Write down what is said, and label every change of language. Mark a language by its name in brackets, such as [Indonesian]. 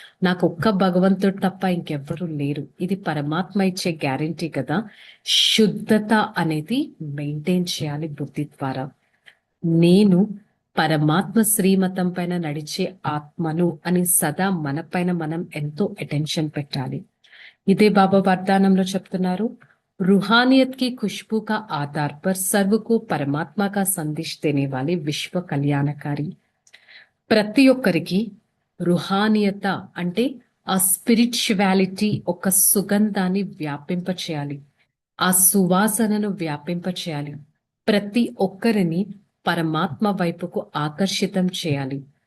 [Telugu] నాకు ఒక్క భగవంతుడు తప్ప ఇంకెవ్వరూ లేరు, ఇది పరమాత్మ ఇచ్చే గ్యారంటీ కదా. శుద్ధత అనేది మెయింటైన్ చేయాలి బుద్ధి ద్వారా. నేను పరమాత్మ శ్రీమతం పైన నడిచే ఆత్మను అని సదా మన పైన మనం ఎంతో అటెన్షన్ పెట్టాలి. ఇదే బాబా వరదానంలో చెప్తున్నారు, [Hindi] रूहानियत की खुशबू का आधार पर सर्व को परमात्मा का संदेश देने वाले विश्व कल्याणकारी. [Telugu] ప్రతి ఒక్కరికి రుహానియత అంటే ఆ స్పిరిచువాలిటీ ఒక సుగంధాన్ని వ్యాపింప చేయాలి, ఆ సువాసనను వ్యాపింప చేయాలి. ప్రతి ఒక్కరిని పరమాత్మ వైపుకు ఆకర్షితం చేయాలి.